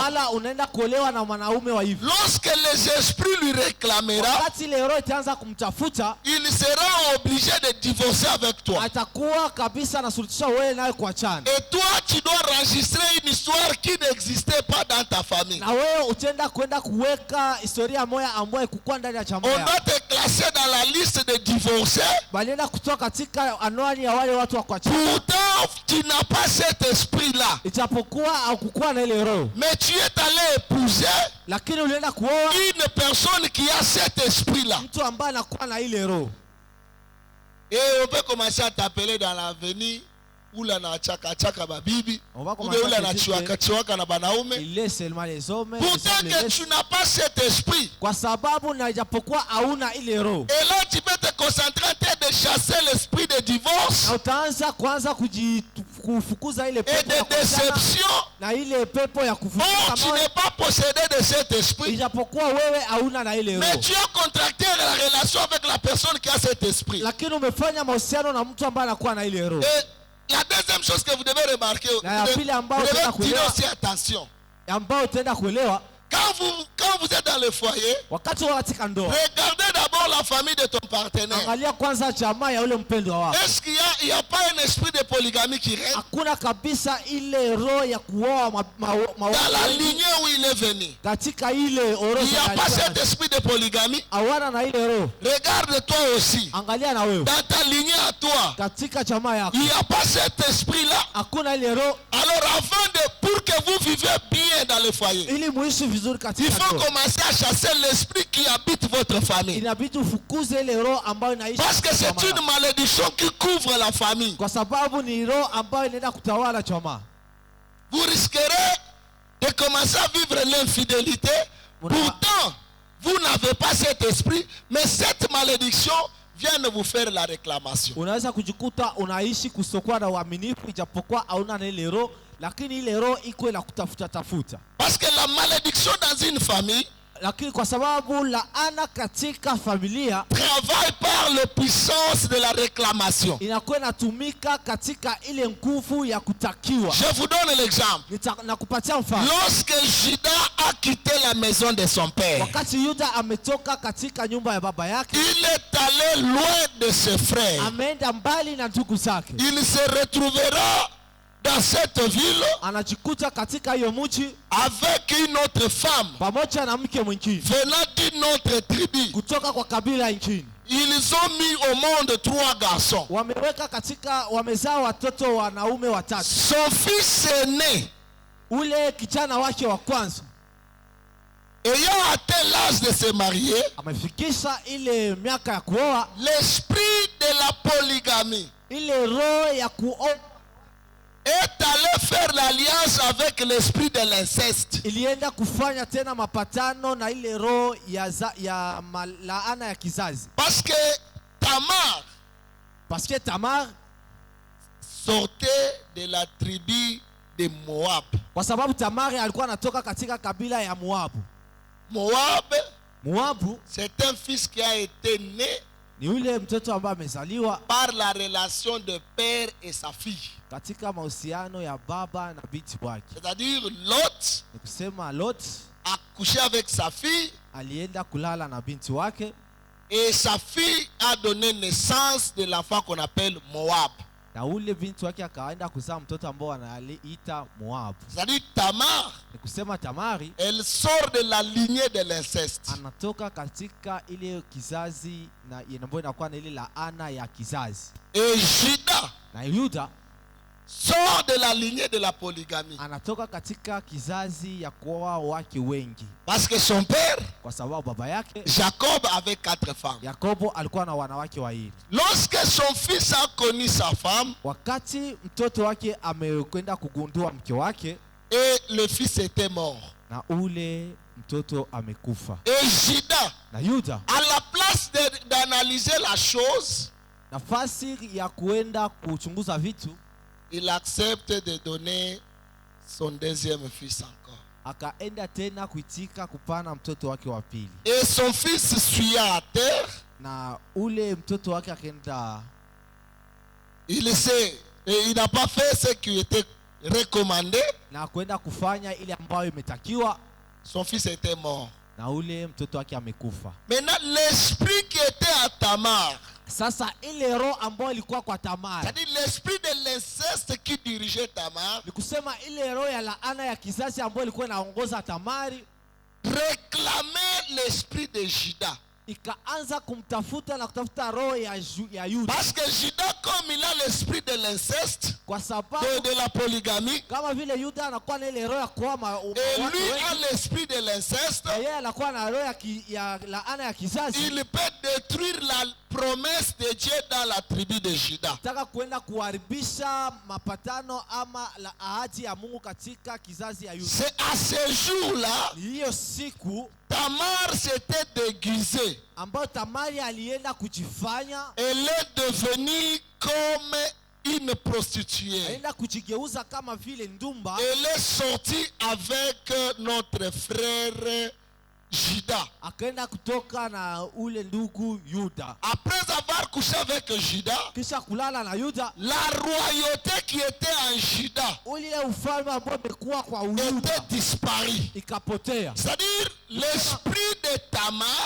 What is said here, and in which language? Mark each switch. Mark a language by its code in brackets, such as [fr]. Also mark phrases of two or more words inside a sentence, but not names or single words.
[sw] wala unaenda kuolewa na mwanaume wa hivyo. [fr] Lorsque les esprits lui réclamera, [sw] Wakati ile roho itaanza kumtafuta, [fr] il sera obligé de divorcer avec toi. [sw] atakuwa kabisa anasuluhisha wewe naye kuachana. [fr] Et toi, tu dois enregistrer une histoire qui n'existait pas dans ta famille. [sw] Na wewe utaenda kwenda kuweka historia moja ambayo ikukua ndani ya chama [fr] On [sw] yako. [fr] doit te classer dans la liste des divorcés. [sw] Balienda kutoka katika anwani ya wale watu wa kuachana. [fr] Pourtant, tu n'as pas cet esprit-là. [sw] Ijapokuwa au kukuwa na ile roho, [fr] Mais tu es allé épouser [sw] lakini ulienda kuoa [fr] une personne qui a cet esprit-là. [sw] mtu ambaye anakuwa na ile roho. [fr] Et on peut commencer à t'appeler dans l'avenir. Ula na chaka chaka babibi. On va Ou commencer ula à na te dire chiwaka chiwaka na banaume. il laisse seulement les hommes, les Pourtant hommes les que laissent. tu n'as pas cet esprit. [sw] Kwa sababu na ijapokuwa hauna ile roho, [fr] Et là, tu peux te concentrer en train de chasser l'esprit de divorce [sw] na utaanza kwanza kufukuza ile [fr] et [sw] pepo ya [fr] de [sw] kuachana [fr] déception. [sw] na ile pepo ya [fr] Or, [sw] kufukuza [fr] tu [sw] moyo, [fr] n'es pas possédé de cet esprit. [sw] ijapokuwa wewe hauna na ile [fr] Mais [sw] roho, [fr] tu as contracté la relation avec la personne qui a cet esprit. [sw] lakini umefanya mahusiano na mtu ambaye anakuwa na ile roho. [fr] Et la deuxième chose que vous devez remarquer, vous [sw] Na ya pili ambayo [fr] devez [sw] tena [fr] tirer [sw] kuelewa, [fr] aussi attention. [sw] ambayo utaenda kuelewa [fr] Quand vous êtes dans le foyer, [sw] wakati wa katika ndoa. [fr] regardez d'abord la famille de ton partenaire. [sw] Angalia kwanza jamaa ya ule mpendwa wako. [fr] Est-ce qu'il y a pas un esprit de polygamie qui règne [sw] Hakuna kabisa ile roho ya kuoa [fr] dans la lignée où il est venu? [sw] katika ile [fr] Il n'y [sw] orodha [fr] a pas cet [sw] ya [fr] esprit de polygamie. [sw] hawana na ile roho. [fr] Regarde-toi aussi. [sw] Angalia na wewe [fr] Dans ta lignée à toi, [sw] katika jamaa yako [fr] il n'y a pas cet esprit-là. [sw] hakuna ile roho, [fr] Alors pour que vous vivez bien dans le foyer, [sw] ili muishi vizuri [fr] il [sw] katika [fr] faut [sw] ndoa. [fr] commencer à chasser l'esprit qui habite votre famille. [sw] Inabidi ufukuze ile roho ambayo inaishi [fr] Parce que [sw] katika [fr] c'est [sw] jamaa [fr] une [sw] yako. [fr] malédiction qui couvre la famille. [sw] Kwa sababu ni roho ambayo inaenda kutawala jamaa. [fr] Vous risquerez de commencer à vivre l'infidélité. Pourtant, vous n'avez pas cet esprit, mais cette malédiction vient de vous faire la réclamation. [sw] Unaweza kujikuta unaishi kusokuwa na uaminifu ijapokuwa hauna na ile roho, lakini ile roho iko ila kutafuta tafuta. [fr] Parce que la malédiction dans une famille [sw] Lakini kwa sababu laana katika familia [fr] travaille par la puissance de la réclamation. [sw] inakuwa inatumika katika ile nguvu ya kutakiwa. [fr] Je vous donne l'exemple. [sw] Nakupatia mfano. [fr] Lorsque Judas a quitté la maison de son père, [sw] Wakati Yuda ametoka katika nyumba ya baba yake, [fr] il est allé loin de ses frères. [sw] ameenda mbali na ndugu zake. [fr] Il se retrouvera dans cette ville [sw] Anajikuta katika hiyo mji [fr] avec une autre femme [sw] pamoja na mke mwingine [fr] venant d'une autre tribu. [sw] kutoka kwa kabila nchini. [fr] Ils ont mis au monde 3 garçons. [sw] Wamezaa watoto wanaume watatu. [fr] Son fils aîné, [sw] Ule kijana wake wa kwanza [fr] ayant atteint l'âge de se marier, [sw] amefikisha ile miaka ya kuoa, [fr] l'esprit de la polygamie [sw] ile roho ya kuoa [fr] est allé faire l'alliance avec l'esprit de l'inceste. [sw] ilienda kufanya tena mapatano na ile roho ya laana ya kizazi. [fr] Parce que Tamar Parce que Tamar sortait de la tribu de Moab. [sw] kwa sababu Tamari alikuwa anatoka katika kabila ya Moabu. Moabu [fr] c'est un fils qui a été né [sw] ni yule mtoto ambaye amezaliwa [fr] par la relation de père et sa fille. [sw] katika mahusiano ya baba na binti wake. [fr] C'est-à-dire Lot [sw] Ni kusema Lot [fr] a couché avec sa fille [sw] alienda kulala na binti wake, [fr] et sa fille a donné naissance de l'enfant qu'on appelle Moab. [sw] na ule binti wake akaenda kuzaa mtoto ambao analiita Moabu. [fr] C'est-à-dire Tamar, [sw] Ni kusema Tamari [fr] elle sort de la lignée de l'inceste. [sw] anatoka katika ile kizazi na ambayo inakuwa na ile laana ya kizazi. [fr] Et Judas [sw] Na Yuda [fr] sort de la lignée de la polygamie. [sw] anatoka katika kizazi ya kuoa wake wengi, [fr] Parce que son père, [sw] kwa sababu baba yake [fr] Jacob, avait 4 femmes. [sw] Yakobo alikuwa na wanawake wawili. [fr] Lorsque son fils a connu sa femme, [sw] Wakati mtoto wake amekwenda kugundua mke wake, [fr] et le fils était mort, [sw] na ule mtoto amekufa, [fr] et Juda, [sw] na Yuda [fr] à la place d'analyser la chose, [sw] nafasi ya kuenda kuchunguza vitu, [fr] il accepte de donner son deuxième fils encore. [sw] akaenda tena kuitika kupana mtoto wake wa pili, [fr] Et son fils suya à terre, [sw] na ule mtoto wake akaenda, [fr] il n'a pas fait ce qui était recommandé. [sw] na kwenda kufanya ile ambayo imetakiwa, [fr] Son fils était mort. [sw] na ule mtoto wake amekufa. [fr] Maintenant, l'esprit qui était à Tamar, [sw] Sasa ile roho ambayo ilikuwa kwa Tamari, [fr] c'est-à-dire l'esprit de l'inceste qui dirigeait Tamar, [sw] ni kusema ile roho ya laana ya kizazi ambayo ilikuwa inaongoza Tamari, [fr] réclamait l'esprit de Juda. [sw] ikaanza kumtafuta na kutafuta roho ya Yuda, [fr] Parce que Juda, comme il a l'esprit de l'inceste, [sw] kwa sababu [fr] de la polygamie, [sw] kama vile Yuda anakuwa na ile roho ya kuoa [fr] et [sw] watu [fr] lui [sw] wengi, [fr] a l'esprit de l'inceste, [sw] na yeye anakuwa na roho ya laana ya kizazi, [fr] il peut détruire la promesse de Dieu dans la tribu de Juda. [sw] taka kuenda kuharibisha mapatano ama la ahadi ya Mungu katika kizazi ya Yuda. [fr] C'est à ce jour-là, [sw] Hiyo siku [fr] Tamar s'était déguisée. [sw] ambayo Tamari alienda kujifanya, [fr] Elle est devenue comme une prostituée. [sw] alienda kujigeuza kama vile ndumba, [fr] Elle est sortie avec notre frère Juda. [sw] akaenda kutoka na ule ndugu Yuda. [fr] Après avoir couché avec Juda, [sw] Kisha kulala na Yuda, [fr] la royauté qui était en Juda [sw] ule ufalme ambao umekuwa kwa Yuda [fr] était disparue. [sw] ikapotea. [fr] C'est-à-dire l'esprit de Tamar